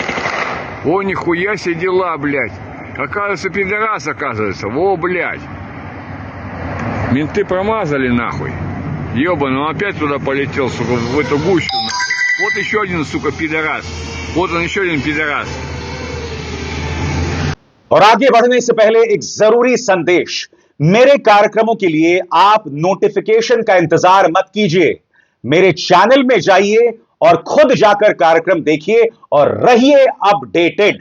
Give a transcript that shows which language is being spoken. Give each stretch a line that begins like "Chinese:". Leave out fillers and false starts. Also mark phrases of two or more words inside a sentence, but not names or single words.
Russian: О, нихуя себе дела, блядь. Оказывается, пидорас, оказывается. Во, блядь. Менты промазали, нахуй. Ёбаный, он опять туда полетел, сука, в эту гущу, нахуй. Вот еще один, сука, пидорас. Вот он, еще один пидорас.
Hindi: और आगे बढ़ने से पहले एक जरूरी संदेश। मेरे कार्यक्रमों के लिए आप नोटिफिकेशन का इंतजार मत कीजिए। मेरे चैनल में जाइए और खुद जाकर कार्यक्रम देखिए और रहिए अपडेटेड।